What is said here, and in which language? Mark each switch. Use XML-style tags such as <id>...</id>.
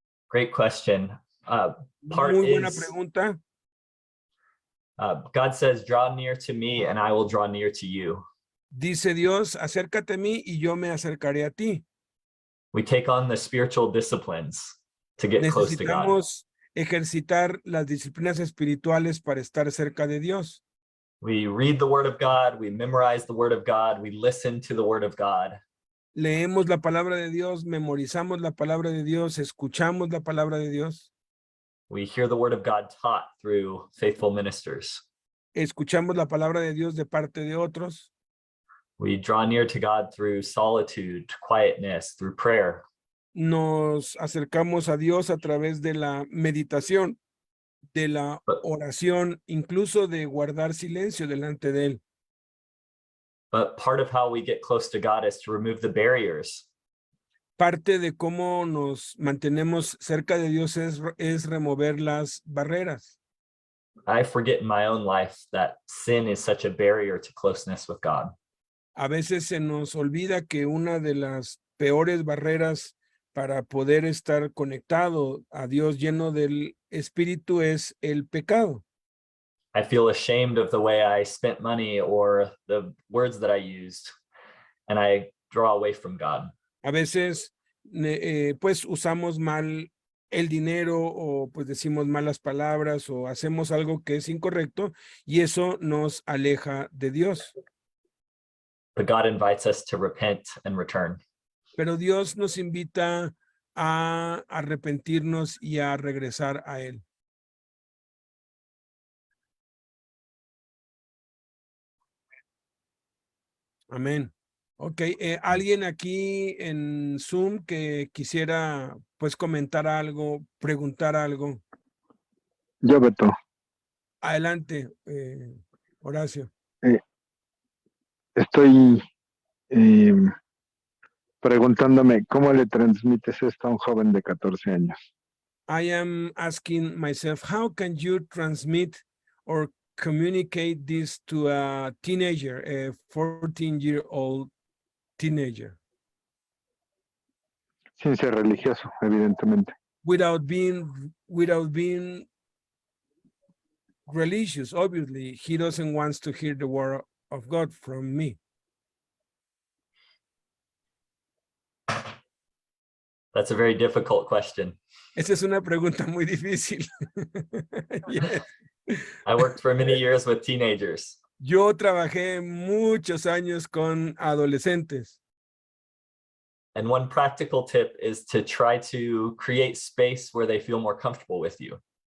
<en>Great question. Part</en> <es>Muy buena</es> <en>is,</en> <es>pregunta.</es> <en>God says, draw near to me and I will draw near to you.</en> <es>Dice Dios, acércate a mí y yo me acercaré a ti.</es> <en>We take on the spiritual disciplines to get close to God.</en> <es>Necesitamos ejercitar las disciplinas espirituales para estar cerca de Dios.</es> <en>We read the word of God, we memorize the word of God, we listen to the word of God.</en> <es>Leemos la palabra de Dios, memorizamos la palabra de Dios, escuchamos la palabra de Dios,</es> <en>We hear the word of God taught through faithful ministers.</en> <es>escuchamos la palabra de Dios de parte de otros.</es> <en>We draw near to God through solitude, quietness, through prayer.</en> <es>Nos acercamos a Dios a través de la meditación, de la oración, incluso de guardar silencio delante de Él.</es> <en>But part of how we get close to God is to remove the barriers.</en> <es>Parte de cómo nos mantenemos cerca de Dios es remover las barreras.</es> <en>I forget in my own life that sin is such a barrier to closeness with God.</en> <es>A veces se nos olvida que una de las peores barreras para poder estar conectado a Dios lleno del Espíritu es el pecado.</es> <en>I feel ashamed of the way I spent money or the words that I used, and I draw away from God.</en> <es>A veces, pues usamos mal el dinero o pues decimos malas palabras o hacemos algo que es incorrecto y eso nos aleja de Dios.</es> <en>But God invites us to repent and return.</en> <es>Pero Dios nos invita a arrepentirnos y a regresar a Él. Amén. Ok, ¿alguien aquí en Zoom que quisiera pues comentar algo, preguntar algo? Yo, Beto, Adelante, Horacio. estoy preguntándome cómo le transmites esto a un joven de 14 años.</es> <en>I am asking myself, how can you transmit or communicate this to a teenager, a 14-year-old teenager,</en> <es>Sin ser religioso, evidentemente.</es> <en>without being religious? Obviously, he doesn't want to hear the word of God from me. That's a very difficult question.</en> <es>Esa es una pregunta muy difícil.</es> <en>Yes. I worked for many years with teenagers.</en> <es>Yo trabajé muchos años con adolescentes.</es> <en>And one practical tip is to try to create space where they feel more comfortable with you.</en>